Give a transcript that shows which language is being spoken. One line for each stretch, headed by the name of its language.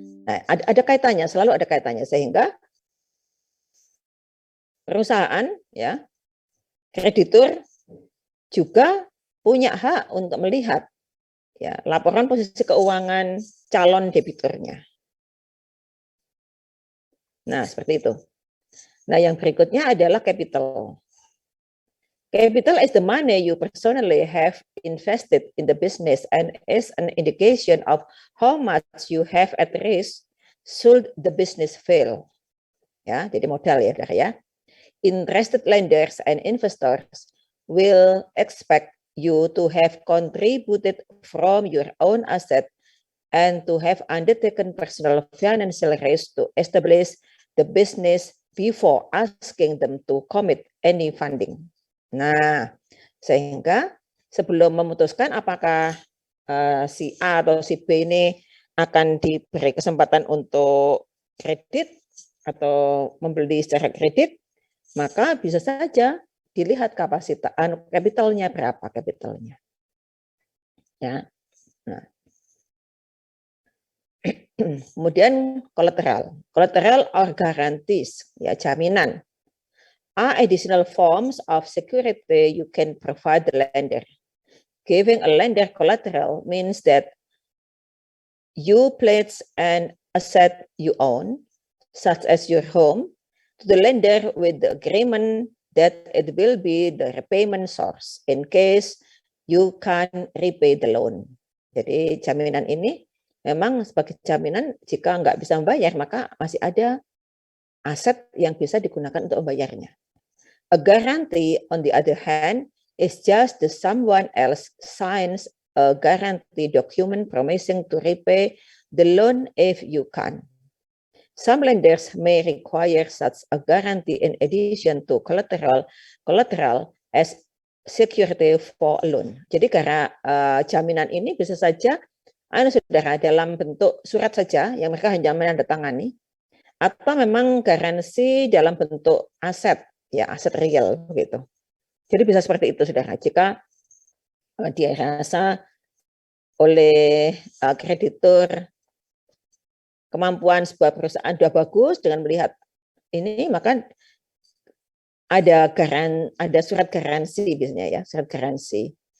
Indonesian: Nah, ada kaitannya, selalu ada kaitannya sehingga perusahaan ya, kreditur juga punya hak untuk melihat ya laporan posisi keuangan calon debiturnya. Nah, seperti itu. Nah, yang berikutnya adalah capital.
English: Capital is the money you personally have invested in the business and is an indication of how much you have at risk should the business fail.
Indonesian: Ya, jadi modal ya, ya.
English: Interested lenders and investors will expect you to have contributed from your own asset and to have undertaken personal financial risk to establish the business before asking them to commit any funding.
Indonesian: Nah, sehingga sebelum memutuskan apakah si A atau si B ini akan diberi kesempatan untuk kredit atau membeli secara kredit, maka bisa saja dilihat kapasitas kapitalnya berapa kapitalnya. Ya. Nah.
English: Kemudian collateral. Collateral or guarantees,
Indonesian: ya jaminan.
English: Are additional forms of security you can provide the lender. Giving a lender collateral means that you pledge an asset you own, such as your home, to the lender with the agreement that it will be the repayment source in case you can repay the loan.
Indonesian: Jadi jaminan ini memang sebagai jaminan jika nggak bisa membayar, maka masih ada aset yang bisa digunakan untuk membayarnya.
English: A guarantee, on the other hand, is just that someone else signs a guarantee document promising to repay the loan if you can. Some lenders may require such a guarantee in addition to collateral as security for a loan.
Indonesian: Jadi karena jaminan ini bisa saja saudara dalam bentuk surat saja yang mereka hanya menandatangani, atau memang garansi dalam bentuk aset, ya aset real begitu. Jadi bisa seperti itu saudara. Jika dia rasa oleh kreditur kemampuan sebuah perusahaan sudah bagus dengan melihat ini, maka ada surat garansi biasanya ya, surat garansi.